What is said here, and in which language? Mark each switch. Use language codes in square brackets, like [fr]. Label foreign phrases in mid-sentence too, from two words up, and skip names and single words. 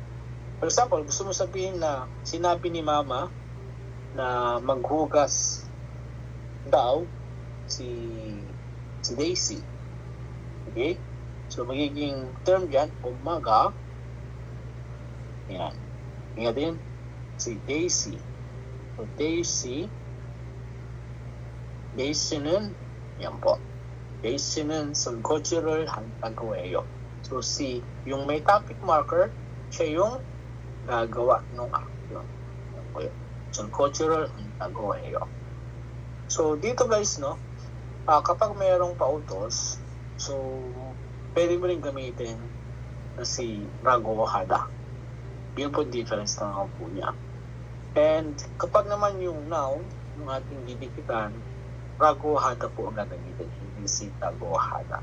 [en] For example, [tl] gusto mo sabihin na sinabi ni Mama na maghugas daw si Daisy. Okay? So, magiging term dyan, umaga. Yan. Nga din, si Daisy. So, Daisy는, yan po. [ko] Daisy는 설거지를 한다고 해요. [tl] So, yung may topic marker, siya yung gagawa ng action. Yan po yun. [ko] 설거지를 한다고 해요. [tl] So, dito guys, no, kapag mayroong pautos, so, pwede mo rin gamitin na si [ko] 라고 하다. [tl] Yun po difference ng po niya. And kapag naman yung noun, yung ating didikitan, [ko] 라고 하다 [tl] po ang gagamitin, hindi si [ko] 다고 하다.